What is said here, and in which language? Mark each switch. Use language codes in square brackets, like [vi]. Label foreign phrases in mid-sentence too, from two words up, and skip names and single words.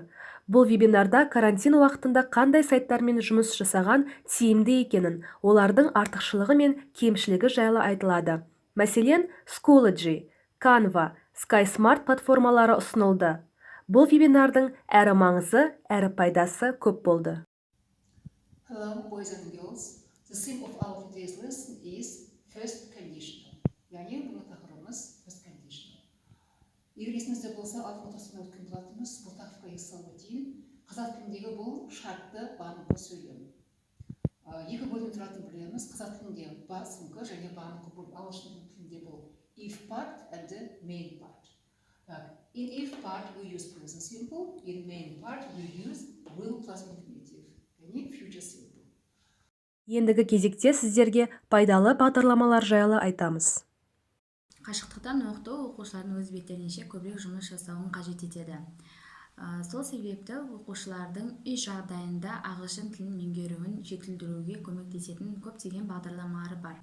[kk] Бұл вебинарда карантин уақытында қандай сайттармен жұмыс жасаған тиімді екенін, олардың артықшылығы мен кемшілігі жайлы айтылады. Мәселен, Schoology, Canva, Sky Smart платформалары ұсынылды. Бұл вебинардың әрі маңызы, әрі пайдасы көп болды. [en] Hello, boys and girls. The theme of our today's lesson is first conditional. [kk] Yani бұл тақырыбымыз [en] first conditional. [kk] Егер есіңізде болса, алғы отырысында өткен болатынбыз, бұл тақырыпқа есалу дейін. Қазақ тіліндегі бұл шартты бағыныңқы сөйлем. Екі бөлім тұратынын білеміз. Қазақ тілінде басыңқы және бағыныңқы бөлім. Ағылшын тілінде бұл [en] if part and the main part. In if part we use present simple, in main part we use will plus infinitive, yani future simple. [kk] Ендігі кезекте сіздерге пайдалы бағдарламалар жайлы айтамыз. Қашықтықтан оқыту оқушылардың өз беттерінше көбірек жұмыс жасауын қажет етеді. Сол себепті оқушылардың үй жағдайында ағылшын тілін меңгеруін жетілдіруге көмектесетін көптеген бағдарламалары бар.